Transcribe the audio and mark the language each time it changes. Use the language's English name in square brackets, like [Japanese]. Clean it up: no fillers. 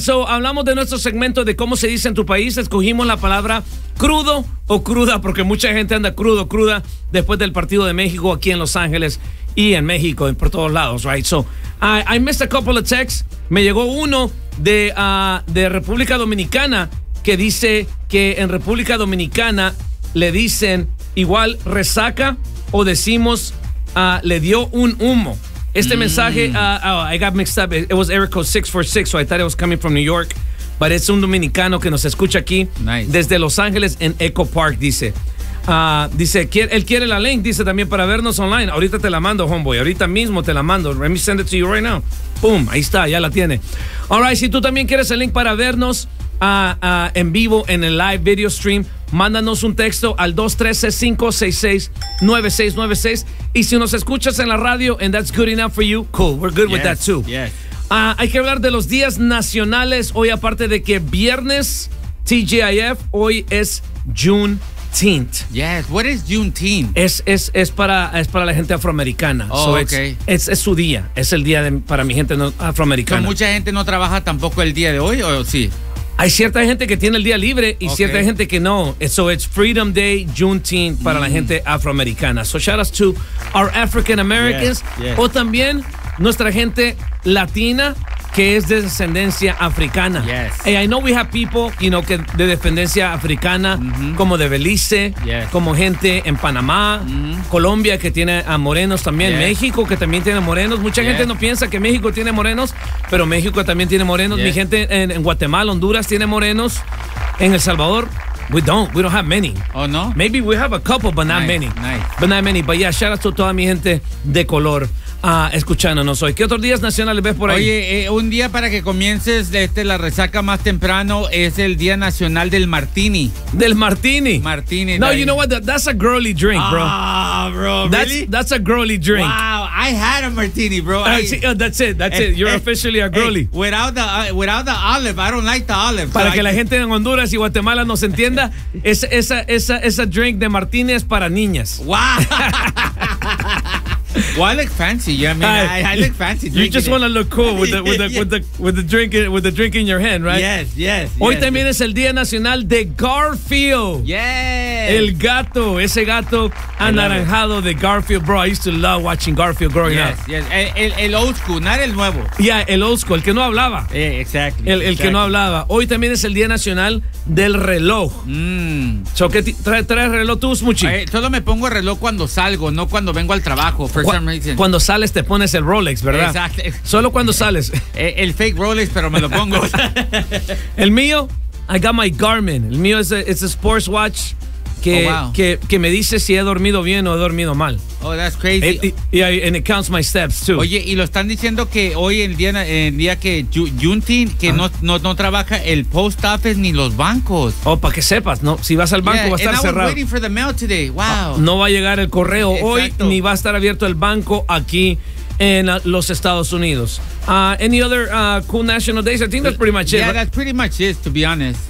[Spanish] So, hablamos de nuestro segmento de cómo se dice en tu país. Escogimos la palabra crudo o cruda, porque mucha gente anda crudo o cruda después del partido de México aquí en Los Ángeles y en México, por todos lados, [English] right? So, I missed a couple of texts. [Spanish] Me llegó uno de República Dominicana que dice que en República Dominicana le dicen igual resaca o decimos le dio un humo. Este mensaje, [English] I got mixed up. It was Erico 646, so I thought it was coming from New York. But it's [Spanish] un dominicano que nos escucha aquí. Nice. Desde Los Ángeles en Echo Park, dice. Dice, él quiere la link, dice también, para vernos online. Ahorita te la mando, homeboy. Ahorita mismo te la mando. [English] Let me send it to you right now. [Spanish] Boom, ahí está, ya la tiene. [English] All right, [Spanish] si tú también quieres el link para vernos en vivo en el live video stream, mándanos un texto al 213-566-9696. Y si nos escuchas en la radio [English] and that's good enough for you, cool, we're good with that too. [Spanish] Hay que hablar de los días nacionales hoy, aparte de que viernes TGIF, hoy es Juneteenth. [English] Yes, what is Juneteenth? [Spanish] Es para la gente afroamericana. [English] Oh, so okay. [Spanish] Es su día, es el día para mi gente afroamericana. ¿Pero mucha gente no trabaja tampoco el día de hoy o sí? Hay cierta gente que tiene el día libre y cierta gente que no. [English] So it's Freedom Day, Juneteenth, [Spanish] para la gente afroamericana. [English] So shout out to our African Americans. Yes. [Spanish] O también nuestra gente latina que es de descendencia africana. [English] Yes. Hey, I know we have people, you know, [Spanish] que de descendencia africana, como de Belice, como gente en Panamá, Colombia, que tiene a morenos también, México, que también tiene morenos. Mucha gente no piensa que México tiene morenos, pero México también tiene morenos. Mi gente en Guatemala, Honduras tiene morenos. [English] En El Salvador, we don't have many. Oh, no? Maybe we have a couple, but not many. But not many. But yeah, shout out to [Spanish] toda mi gente de color. Escuchándonos hoy. ¿Qué otros días nacionales ves por ahí? Oye, un día para que comiences la resaca más temprano es el Día Nacional del Martini. ¿Del Martini? Martini. [English] No, you know what? That's a girly drink, bro. Ah, bro, That's a girly drink. Wow, I had a martini, bro. That's it. You're officially a girly. Without the olive, I don't like the olive. [Spanish] Para que la gente en Honduras y Guatemala nos entienda, esa drink de martini es para niñas. [English] Wow. Well, I look fancy. Yeah, I mean, I look fancy. You just want to look cool with the drink in your hand, right? Yes. [Spanish] Hoy también es el Día Nacional de Garfield. [English] Yes. [Spanish] El gato, ese gato anaranjado de Garfield, [English] bro. I used to love watching Garfield growing up. Yes. El old school, not [Spanish] el nuevo. Yeah, el old school, el que no hablaba. [English] Exactly. [Spanish] El que no hablaba. Hoy también es el Día Nacional del reloj. So, ¿qué traes reloj tú, Smuchi? Solo me pongo el reloj cuando salgo, no cuando vengo al trabajo. Cuando sales te pones el Rolex, ¿verdad? Exacto. Solo cuando sales. El fake Rolex, pero me lo pongo. El mío, [English] I got my Garmin. [Spanish] El mío es [English] a sports watch [Spanish] que me dice si he dormido bien o he dormido mal. [English] Oh, that's crazy. And it counts my steps, too. [Spanish] Oye, y lo están diciendo que hoy el día que Juneteenth, que no trabaja el post office ni los bancos. Oh, para que sepas, ¿no? Si vas al banco, va a estar cerrado. [English] Waiting for the mail today. Wow. [Spanish] No va a llegar el correo hoy, ni va a estar abierto el banco aquí en los Estados Unidos. [English] Any other cool national days? I think that's pretty much it. Yeah, that's pretty much it, to be honest.